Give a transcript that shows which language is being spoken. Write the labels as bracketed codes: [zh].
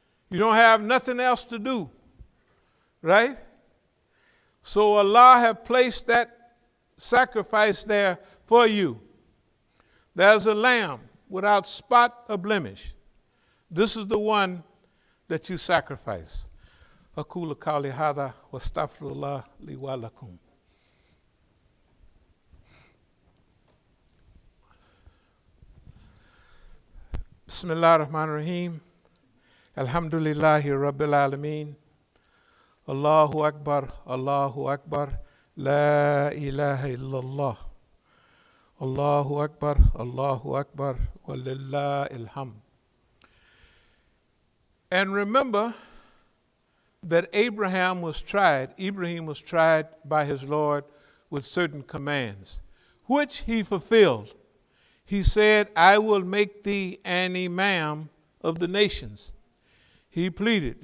[en] You don't have nothing else to do, right? So Allah has placed that sacrifice there for you. There's a lamb without spot or blemish. This is the one that you sacrifice. [ar] أقول قولي هذا واستغفر الله لي ولكم. بسم الله الرحمن الرحيم. الحمد لله رب العالمين. الله أكبر الله أكبر لا إله إلا الله. الله أكبر الله أكبر ولله الحمد. [en] And remember that Ibrahim was tried by his Lord with certain commands, which he fulfilled. He said, I will make thee an imam of the nations. He pleaded.